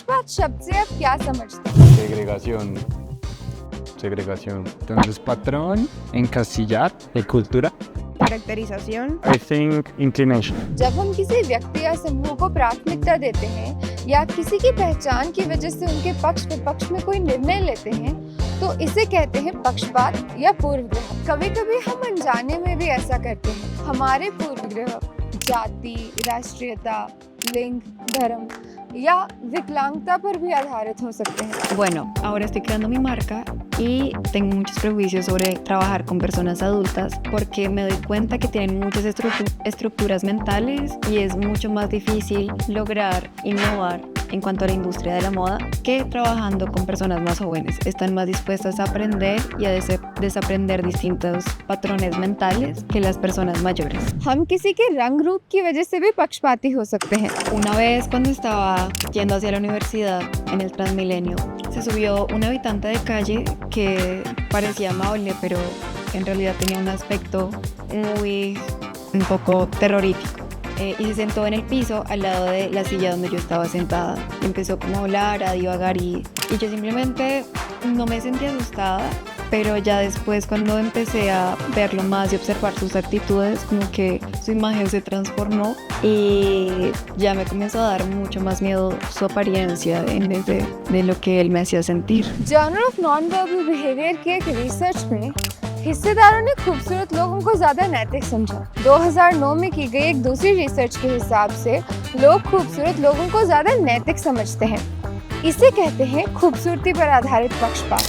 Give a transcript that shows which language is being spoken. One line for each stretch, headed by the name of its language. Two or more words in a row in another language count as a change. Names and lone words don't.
Hindi: शब्द से आप क्या समझते हैं?
Spanish: Segregación. Segregación. Entonces, patrón, encasillar, de cultura. Caracterización.
English: I think inclination.
Hindi: जब हम किसी व्यक्ति या समूह को प्राथमिकता देते हैं या किसी की पहचान की वजह से उनके पक्ष विपक्ष में कोई निर्णय लेते हैं तो इसे कहते हैं पक्षपात या पूर्वग्रह। कभी कभी हम अनजाने में भी ऐसा करते हैं। हमारे पूर्वग्रह जाति, राष्ट्रीयता, लिंग, धर्म या विकलांगता पर भी आधारित हो सकते हैं।
Spanish: Bueno, ahora estoy creando mi marca y tengo muchos prejuicios sobre trabajar con personas adultas porque me doy cuenta que tienen muchas estructuras mentales y es mucho más difícil lograr innovar en cuanto a la industria de la moda que trabajando con personas más jóvenes. Están más dispuestas a aprender y a desaprender distintos patrones mentales que las personas mayores.
Hindi: हम किसी के रंग रूप की वजह से भी पक्षपाती हो सकते हैं।
Spanish: Una vez cuando estaba yendo hacia la universidad en el Transmilenio, se subió un habitante de calle que parecía amable, pero en realidad tenía un aspecto un poco terrorífico. Y se sentó en el piso al lado de la silla donde yo estaba sentada. Y empezó como a hablar, a divagar y yo simplemente no me sentí asustada, pero ya después cuando empecé a verlo más y observar sus actitudes, como que su imagen se transformó y ya me comenzó a dar mucho más miedo su apariencia en vez de lo que él me hacía sentir.
Hindi: जर्नल ऑफ नॉन वर्बल बिहेवियर के एक रिसर्च में हिस्सेदारों ने खूबसूरत लोगों को ज्यादा नैतिक समझा। 2009 में की गई एक दूसरी रिसर्च के हिसाब से लोग खूबसूरत लोगों को ज्यादा नैतिक समझते हैं। इसे कहते हैं खूबसूरती पर आधारित पक्षपात।